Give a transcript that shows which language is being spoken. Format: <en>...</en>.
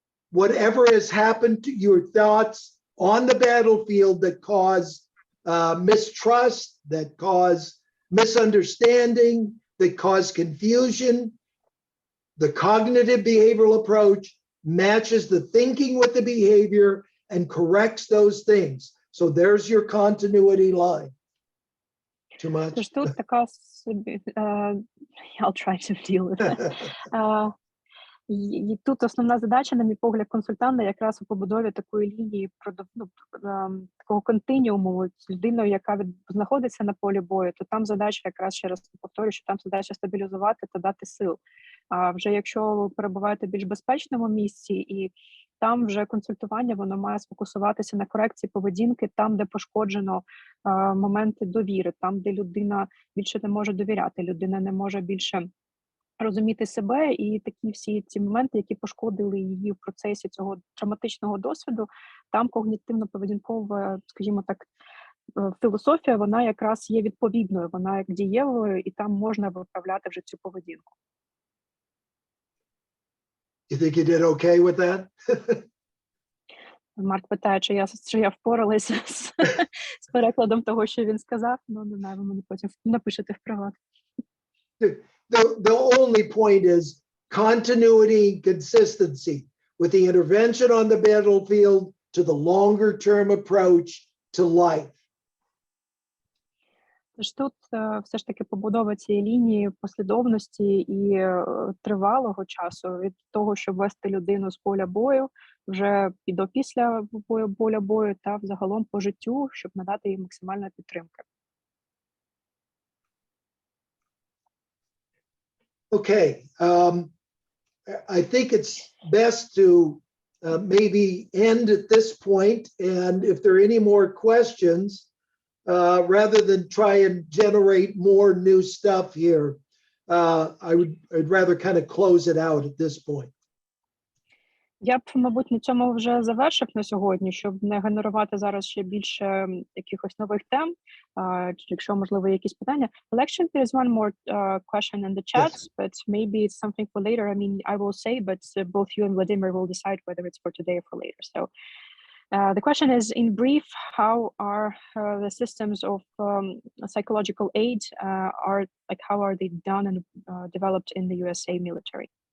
<en>Whatever has happened to your thoughts on the battlefield that cause mistrust, that cause misunderstanding, that cause confusion, the cognitive behavioral approach matches the thinking with the behavior and corrects those things. So there's your continuity line. Too much?</en> <uk>Тож тут така собі,</uk> <en>I'll try to deal with it.</en> <uk>І тут основна задача, на мій погляд, консультанта якраз у побудові такої лінії, такого континіуму з людиною, яка знаходиться на полі бою, то там задача, якраз ще раз повторюю, що там задача стабілізувати та дати сил. А вже якщо ви перебуваєте в більш безпечному місці і там вже консультування, воно має сфокусуватися на корекції поведінки, там, де пошкоджено моменти довіри, там, де людина більше не може довіряти, людина не може більше розуміти себе, і такі всі ці моменти, які пошкодили її в процесі цього травматичного досвіду, там когнітивно-поведінкова, скажімо так, філософія, вона якраз є відповідною, вона як дієвою, і там можна виправляти вже цю поведінку.</uk> <en>You think you did okay with that?</en> <uk>Марк питає, чи я впоралася з перекладом того, що він сказав. Ну, не знаю, ви мені потім напишете в приват.</uk> <en>The only point is continuity and consistency with the intervention on the battlefield to the longer term approach to life.</en> <uk>Тож тут все ж таки побудова цієї лінії послідовності і тривалого часу від того, щоб вести людину з поля бою вже і до після поля бою та взагалом по життю, щоб надати їй максимальної підтримки.</uk> <en>Okay, I think it's best to maybe end at this point, and if there are any more questions, rather than try and generate more new stuff here, I'd rather kind of close it out at this point.</en> <uk>Я б, мабуть, на цьому вже завершив на сьогодні, щоб не генерувати зараз ще більше якихось нових тем. Якщо, можливо, є якісь питання.</uk> <en>Well, actually, there is one more question in the chat, Yes. but maybe it's something for later. I mean, I will say, but both you and Vladimir will decide whether it's for today or for later. So the question is, in brief, how are the systems of psychological aid how are they done and developed in the USA military?</en>